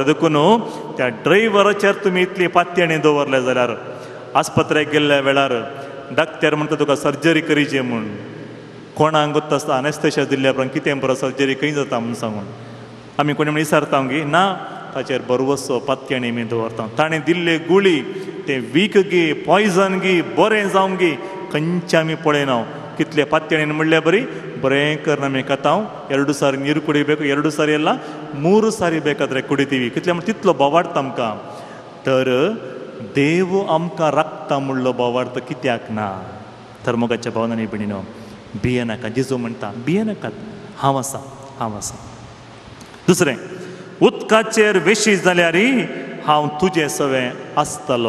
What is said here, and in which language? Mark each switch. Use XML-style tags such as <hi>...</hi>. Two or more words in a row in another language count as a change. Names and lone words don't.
<kok>देखून त्या ड्रायव्हराचेर तुमी इतली पातयणी दवरले जाल्यार आस्पत्रेक गेल्ल्या वेळार डाक्टर म्हणटा तुका सर्जरी करीची म्हूण, कोणाक गोत्ता आसता अनेस्थेशिया दिल्ल्या उपरांत कितें बरो सर्जरी खंय जाता म्हूण सांगून आमी कोणी म्हण विचारता गी ना, ताचेर बरवसो पातयणी आमी दवरता. ताणें दिल्ले गुळी ते वीक गी, पॉयझन गी, बरें जावं गी, खंयचे आमी पळयना. कितले पातयणीन म्हणल्यार बरें करना आमी खातां.</kok> <kn>2 सारी ನೀರು ಕುಡಿಬೇಕು, 2 सारी ಎಲ್ಲ 3 सारी ಬೇಕಾದ್ರೆ ಕುಡಿತೀವಿ.</kn> <kok>कितले म्हण तितलो बोवाडता आमकां. तर देव आमकां राखता म्हणलो बोवाडता कित्याक ना. तर मोगाच्या भावनांनी भयणीनो, भियेनाका. जेजू म्हणटा भियेनाकात, हांव आसा, हांव आसा. दुसरें, उदकाचेर वेशी जाल्यार हांव तुजें सवें आसतलो.</kok>